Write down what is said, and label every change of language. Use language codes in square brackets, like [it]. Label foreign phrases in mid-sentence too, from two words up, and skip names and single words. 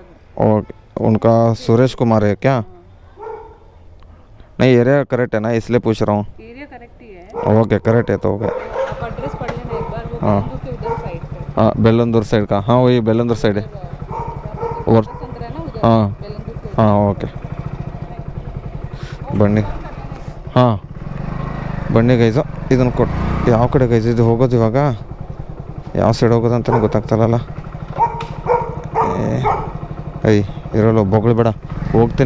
[hi] और उनका सुरेश कुमार है क्या? नहीं, [en] area correct [hi] है ना, इसलिए पूछ रहा हूँ। [en] area correct [hi] ही है, [en] okay correct [hi] है तो हो गया। आप एड्रेस पढ़ लेना एक बार, वो हाँ। बेलंदूर के उधर साइड पे हाँ बेलंदूर साइड का, हाँ वही बेलंदूर साइड है। और संतर है ना उधर, हाँ बेलंदूर के उधर। [kn] ಹಾಂ ಓಕೆ ಬನ್ನಿ. ಹಾಂ ಬನ್ನಿ ಗೈಸು, ಇದನ್ನು ಕೊಟ್ಟು ಯಾವ ಕಡೆ ಗೈಸ್ ಇದು ಹೋಗೋದು ಇವಾಗ? ಯಾವ ಸೈಡ್ ಹೋಗೋದು ಅಂತಲೂ ಗೊತ್ತಾಗ್ತಾರಲ್ಲ. ಐ ಇರೋಲ್ಲ ಬೊಗಳು ಬೇಡ, ಹೋಗ್ತೀನಿ.